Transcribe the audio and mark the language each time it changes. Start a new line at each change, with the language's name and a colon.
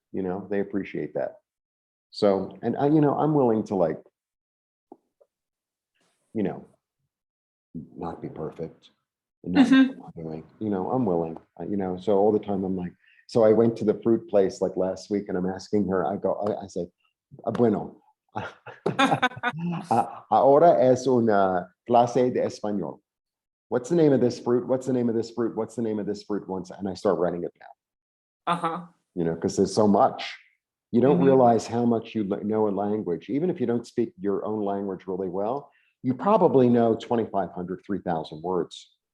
English: They appreciate that. So, and I'm willing to not be perfect. And not know what I'm doing. I'm willing. So all the time I'm like, so I went to the fruit place like last week, and I'm asking her. I said,
Spanish: bueno, ahora es una clase de español.
English: What's the name of this fruit? What's the name of this fruit? What's the name of this fruit? And I start writing it down. Because there's so much. You don't realize how much you know a language. Even if you don't speak your own language really well, you probably know 2,500, 3,000 words.